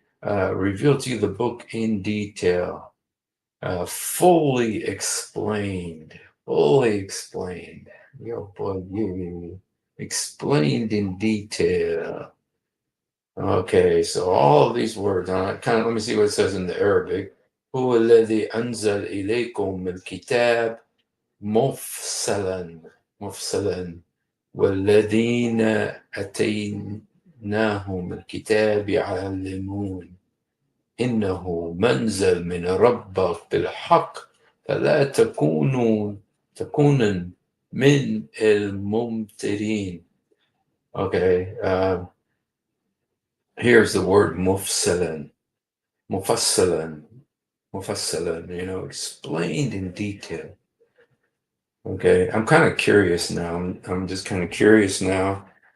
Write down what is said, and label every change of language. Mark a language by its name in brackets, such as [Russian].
[English] Revealed to you the book in detail, fully explained, fully explained. Yo, boy, you explained in detail. Okay, so all of these words, let me see what it says in the Arabic. [Arabic] هو الذي أنزل إليكم الكتاب مفصلا والذين أتيناهم الكتاب يعلمون إنه منزل من ربك بالحق فلا تكونوا من الممترين. [English] Okay, here's the word mufsalan, explained in detail. Okay, I'm kind of curious now. I'm just kind of curious now.